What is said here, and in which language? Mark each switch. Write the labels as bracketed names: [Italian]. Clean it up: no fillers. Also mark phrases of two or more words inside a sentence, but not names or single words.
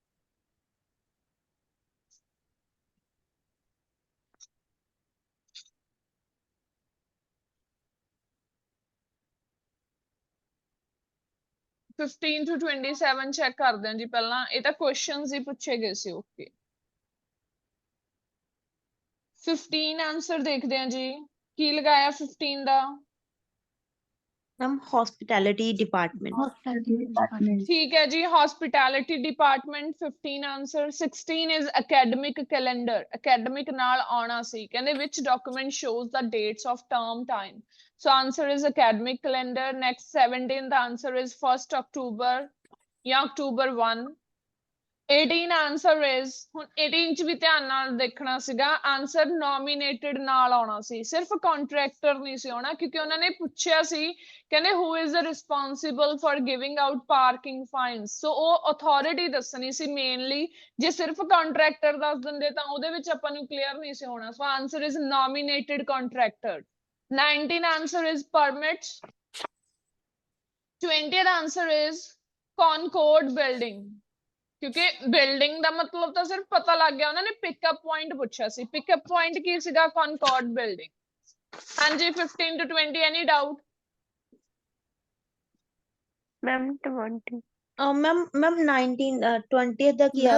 [English] fifteen to [Punjabi] 27 ਚੈੱਕ ਕਰਦੇ ਹਾਂ ਜੀ ਪਹਿਲਾਂ। ਇਹ ਤਾਂ ਕੁਐਸਚਨਸ ਹੀ ਪੁੱਛੇ ਗਏ ਸੀ। ਓਕੇ 15 ਆਂਸਰ ਦੇਖਦੇ ਹਾਂ ਜੀ, ਕੀ ਲਗਾਇਆ 15 ਦਾ। [English] ਮੈਮ hospitality department। Hospitality department। [Punjabi] ਠੀਕ ਹੈ ਜੀ [English] hospitality department [Punjabi] 15 ਆਂਸਰ। [English] 16 is academic calendar। academic [Punjabi] ਨਾਲ ਆਉਣਾ ਸੀ, ਕਹਿੰਦੇ [English] which document shows the dates of term time। so answer is academic calendar। next 17 the answer is 1st October ਜਾਂ October 1। 18 answer is, [Punjabi] ਹੁਣ 18 ਚ ਵੀ ਧਿਆਨ ਨਾਲ ਦੇਖਣਾ ਸੀਗਾ, ਆਂਸਰ nominated ਨਾਲ ਆਉਣਾ ਸੀ, ਸਿਰਫ contractor ਨਹੀਂ ਸੀ ਆਉਣਾ, ਕਿਉਂਕਿ ਉਹਨਾਂ ਨੇ ਪੁੱਛਿਆ ਸੀ ਕਹਿੰਦੇ [English] who is the responsible for giving out parking fines। [Punjabi] so ਉਹ authority ਦੱਸਣੀ ਸੀ mainly। ਜੇ ਸਿਰਫ contractor ਦੱਸ ਦਿੰਦੇ ਤਾਂ ਉਹਦੇ ਵਿੱਚ ਆਪਾਂ ਨੂੰ clear ਨਹੀਂ ਸੀ ਹੋਣਾ। [English] so answer is nominated contractor। 19 answer is permits। 20th answer is Concord building। [Punjabi] ਕਿਉਂਕਿ ਬਿਲਡਿੰਗ ਦਾ ਮਤਲਬ ਤਾਂ ਸਿਰਫ ਪਤਾ ਲੱਗ ਗਿਆ, ਉਹਨਾਂ ਨੇ ਪਿਕਅਪ ਪੁਆਇੰਟ ਪੁੱਛਿਆ ਸੀ। ਪਿਕਅਪ ਪੁਆਇੰਟ ਕੀ ਸੀਗਾ, ਕਨਕੌਰਡ ਬਿਲਡਿੰਗ। [English] ਹਾਂਜੀ 15 to 20 any doubt. मैम 20 [Punjabi] ਮੈਮ 20th ਦਾ ਕੀ